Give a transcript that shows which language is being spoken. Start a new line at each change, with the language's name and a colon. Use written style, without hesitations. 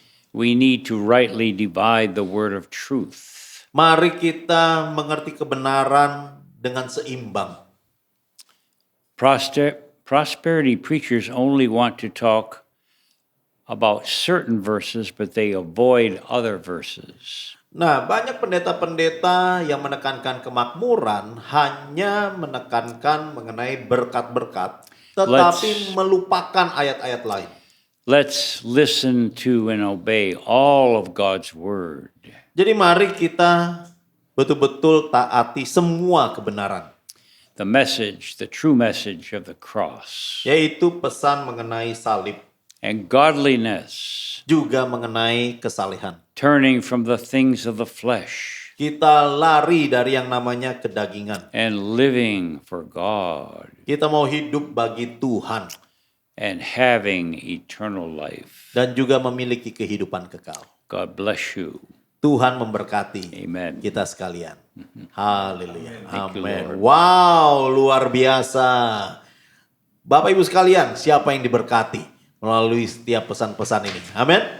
English: We need to rightly divide the word of truth.
Indonesian: Mari kita mengerti kebenaran dengan seimbang.
English: Prosperity preachers only want to talk about certain verses, but they avoid other verses.
Indonesian: Nah, banyak pendeta-pendeta yang menekankan kemakmuran hanya menekankan mengenai berkat-berkat, tetapi melupakan ayat-ayat lain.
English: Let's listen to and obey all of God's word.
Indonesian: Jadi mari kita betul-betul taati semua kebenaran.
English: The message, the true message of the cross.
Indonesian: Yaitu pesan mengenai salib,
English: And godliness,
Indonesian: juga mengenai kesalehan.
English: turning from the things of the flesh
Indonesian: Kita lari dari yang namanya kedagingan.
English: and living for God
Indonesian: Kita mau hidup bagi Tuhan
English: and having eternal life.
Indonesian: dan juga memiliki kehidupan kekal.
English: God bless you.
Indonesian: Tuhan memberkati
English: Amen.
Indonesian: kita sekalian. Haleluya.
English: Thank you,
Indonesian: Amin.
English: Lord.
Indonesian: Wow, luar biasa. Bapak Ibu sekalian, siapa yang diberkati melalui setiap pesan-pesan ini? Amin.